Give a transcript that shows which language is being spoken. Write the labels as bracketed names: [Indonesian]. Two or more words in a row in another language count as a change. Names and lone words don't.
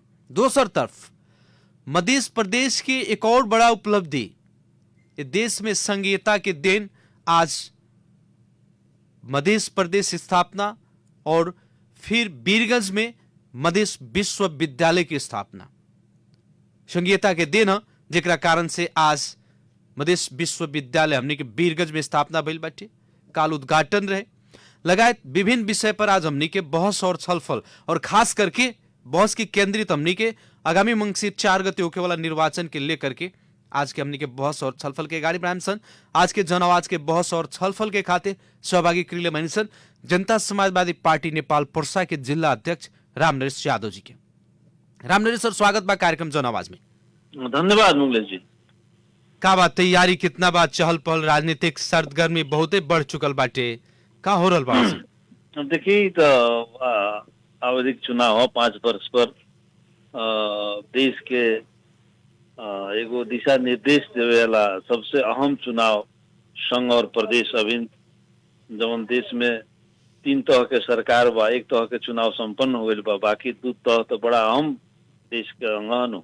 [Bhojpuri] दूसर तरफ मध्य प्रदेश के एक और बड़ा उपलब्धि, देश में संघीयता के दिन आज मध्य प्रदेश स्थापना और फिर बीरगंज में मध्य विश्वविद्यालय की स्थापना संघीयता के दिन, जेकरा कारण से आज मध्य विश्वविद्यालय हमने के बीरगंज में स्थापना भइल बाटे, काल उद्घाटन रहे लगायत विभिन्न विषय पर आज हमने के बहस और छलफल और खास करके बहस की केंद्रित हमने के आगामी मंगसिर 4 गते होके वाला निर्वाचन के लेकर के आज के हमने के बहस और छलफल के गाड़ी बढ़ाएम सन। आज के जन आवाज के बहस और छलफल के खातिर सहभागी करिले मानी सन जनता समाजवादी पार्टी नेपाल पर्सा के जिला अध्यक्ष रामनरेश यादव जी के। रामनरेश सर, स्वागत बा कार्यक्रम जन आवाज में। धन्यवाद मुकेश जी। का बात तैयारी कितना बात, चहल पहल, राजनीतिक सरगर्मी बहुते बढ़ चुकल बाटे, का हो रहल बा? देखिए तो आवधिक चुनाव हो 5 वर्ष पर देश के एगो दिशा निर्देश देवे वाला सबसे अहम चुनाव संघ और प्रदेश अभी जवन देश में 3 तरह के सरकार बा, एक तरह के चुनाव संपन्न हो गई बा, बाकी 2 तरह तो बड़ा अहम देश के अंगन